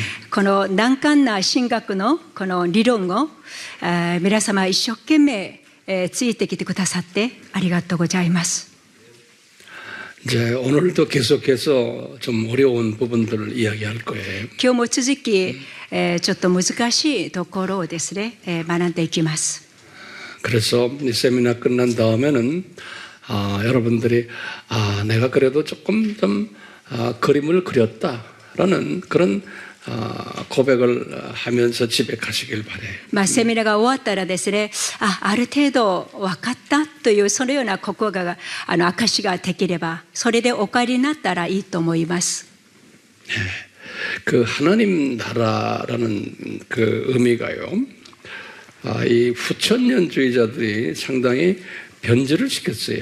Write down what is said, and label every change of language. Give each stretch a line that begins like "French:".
Japanese: この難関な神学のこの理論を皆様一生懸命ついてきてくださってありがとうございます。
Korean: 이제 오늘도 계속해서 좀 어려운 부분들을 이야기할 거예요.
Japanese: 今日も続きちょっと難しいところをですね学んでいきます。
Korean: 그래서 이 세미나 끝난 다음에는 여러분들이 내가 그래도 조금 좀 그림을 그렸다라는 그런 고백을 하면서 집에 가시길 바래요.
Japanese: セミナーが終わったらですね、ある程度分かったというそのような心が証ができれば、それでお帰りになったらいいと思います。
Korean: 그 하나님 나라라는 그 의미가요. 이 후천년주의자들이 상당히 변질을 시켰어요.